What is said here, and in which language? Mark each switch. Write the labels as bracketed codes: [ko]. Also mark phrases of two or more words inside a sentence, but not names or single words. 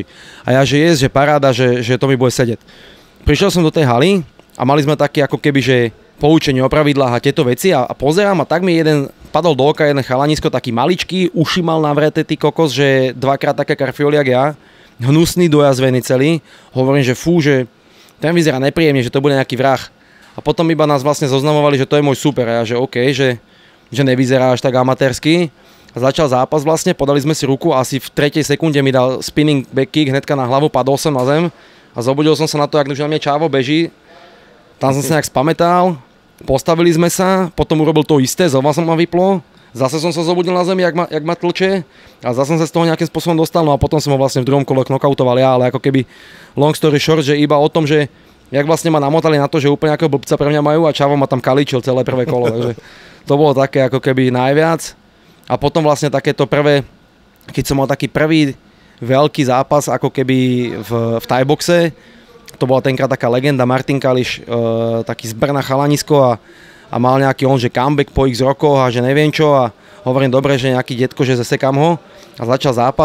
[sk] A ja, že že paráda, že to mi bude sedieť. Prišiel som do tej haly a mali sme také ako keby, že poučenie o pravidlách a tieto veci a pozerám a tak mi padol do oka jeden chalanisko, taký maličký, uši mal navreté ty kokos, že dvakrát také karfioli jak ja, hnusný, dojazvený celý. Hovorím, že fú, že ten vyzerá nepríjemne, že to bude nejaký vrah. A A potom iba nás vlastne zoznamovali, že to je môj super. A ja, že OK, že nevyzerá až tak amatérsky. A začal zápas vlastne, podali sme si ruku a asi v 3. sekunde mi dal [en] spinning back kick [sk] hnedka na hlavu, padol som na zem a zobudil som sa na to, jak na mne Čávo beží. Tam som sa nejak spamätal, postavili sme sa, potom urobil to isté, znova som ma vyplo. Zase som sa zobudil na zemi, jak ma tlče a zase som sa z toho nejakým spôsobom dostal, no a potom som ho vlastne v druhom kole knockoutoval ja, ale ako keby [en] long story short, [sk] že iba o tom, že jak vlastne ma namotali na to, že úplne ako blbca pre mňa majú a Čavo ma tam kalíčil celé prvé kolo, takže to bolo také ako keby najviac. A potom vlastne takéto prvé, keď som mal taký prvý veľký zápas ako keby v thaiboxe, to bola tenkrát taká legenda Martin Kališ, taký z Brna chalanisko a mal nejaký on, že comeback po x rokoch a že neviem čo a hovorím dobre, že nejaký detko, že zasekám ho a začal zápas.